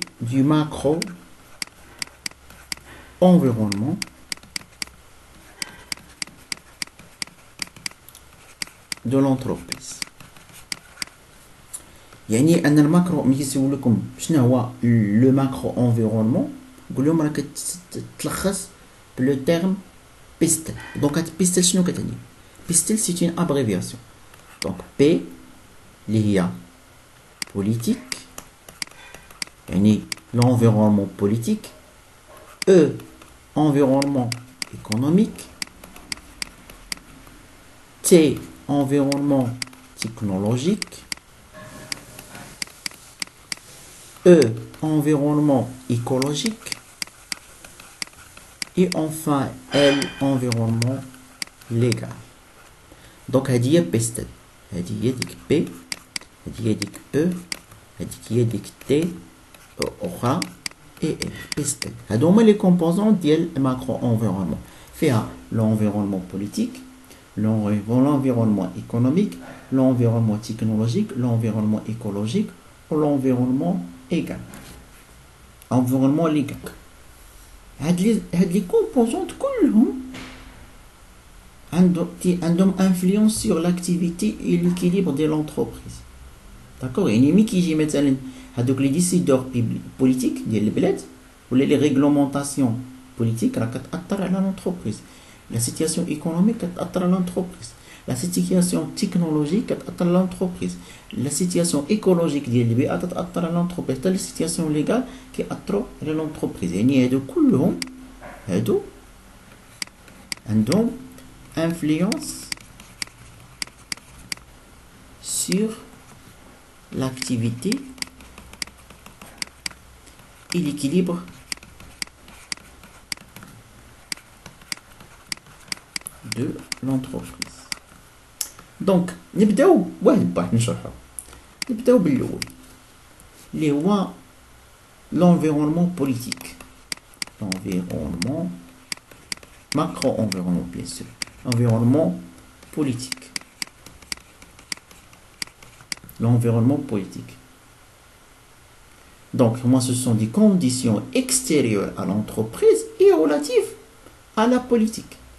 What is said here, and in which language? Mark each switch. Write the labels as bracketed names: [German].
[French] du macro environnement de l'entreprise. [Arabic] يعني ان الماكرو ملي كيسولكم شنو هو لو ماكرو انفيرونمون قول لهم راه كتلخص بلو تيرم بيستل. دونك هاد بيستل شنو كتعني؟ بيستل سي اون ابريفياسيون. دونك بي اللي هي politique يعني [French] l'environnement politique. E environnement économique. T environnement technologique. E environnement écologique. Et enfin L environnement légal. [Arabic] Donc هذه هي بيستل، هذه هي ديك بي، هذه هي ديك او، هذيك هي ديك تي اخرى اي ال بيستل. هادو هما لي كومبوزون ديال الماكرو انفيرونمون. [French] فيها l'environnement politique, l'environnement économique, l'environnement technologique, l'environnement écologique ou l'environnement égal. Environnement légal. [Arabic] هاد لي كومبوزون كلهم عندهم [French] influence sur l'activité et l'équilibre de l'entreprise. D'accord. [Arabic] يعني ملي كيجي مثلا هادوك لي ديسيدور بوليتيك ديال البلاد ولا لي ريغلومونطاسيون بوليتيك راه كتاثر على لونتربريز. لا سيتياسيون ايكونوميك كتاثر على لونتربريز. لا سيتياسيون تكنولوجيك كتاثر على لونتربريز. لا سيتياسيون ايكولوجيك ديال البيئه كتاثر على لونتربريز. حتى لا سيتياسيون ليغال كيأثروا على لونتربريز. يعني هادو كلهم هادو عندهم [French] influence sur l'activité et l'équilibre de l'entreprise. [Arabic] Donc نبداو واحد بواحد نشرحو. نبداو بالاول اللي هو [French] l'environnement politique. L'environnement macro-environnement bien sûr. Environnement politique. L'environnement politique. Donc, moi, ce sont des conditions extérieures à l'entreprise et relatives à la politique.